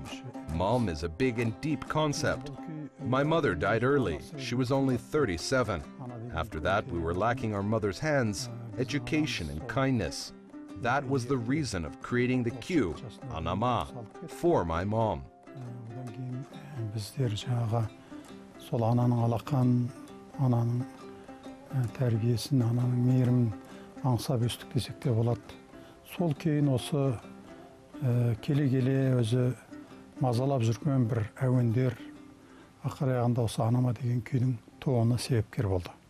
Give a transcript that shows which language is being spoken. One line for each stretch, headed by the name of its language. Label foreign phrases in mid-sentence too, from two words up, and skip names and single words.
English: Mom is a big and deep concept. My mother died early. She was only 37. After that, we were lacking our mother's hands, education, and kindness. That was the reason of creating the cue, Anama, for my mom.
Kazakh: Сол ананың алақан, ананың тәрбиесін, ананың мейірімін аңсап өстік десек те болады. Сол кейін осы келе-келе өзі мазалап жүрген бір әуендер ақыр аяғында осы анама деген күйдің тууына себепкер болды.